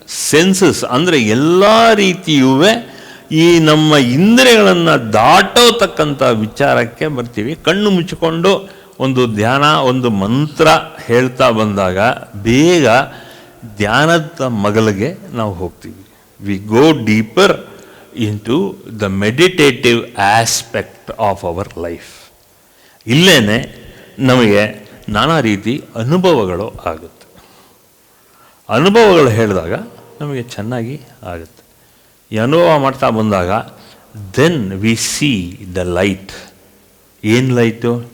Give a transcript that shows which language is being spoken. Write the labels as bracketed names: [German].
[Kannada] Census ಅಂದರೆ ಎಲ್ಲ ರೀತಿಯೂ ಈ ನಮ್ಮ ಇಂದ್ರಿಯಗಳನ್ನು ದಾಟೋತಕ್ಕಂಥ ವಿಚಾರಕ್ಕೆ ಬರ್ತೀವಿ. ಕಣ್ಣು ಮುಚ್ಚಿಕೊಂಡು ಒಂದು ಧ್ಯಾನ, ಒಂದು ಮಂತ್ರ ಹೇಳ್ತಾ ಬಂದಾಗ ಬೇಗ ಧ್ಯಾನದ ಮಗಲಿಗೆ ನಾವು ಹೋಗ್ತೀವಿ. [English] We go deeper into the meditative aspect of our life. [Kannada] ಇಲ್ಲೇನೆ ನಮಗೆ ನಾನಾ ರೀತಿ ಅನುಭವಗಳು ಆಗುತ್ತೆ. ಅನುಭವಗಳು ಹೇಳಿದಾಗ ನಮಗೆ ಚೆನ್ನಾಗಿ ಆಗುತ್ತೆ. ಈ ಅನುಭವ ಮಾಡ್ತಾ ಬಂದಾಗ [English] Then we see the light. [Kannada] ಏನು ಲೈಟು?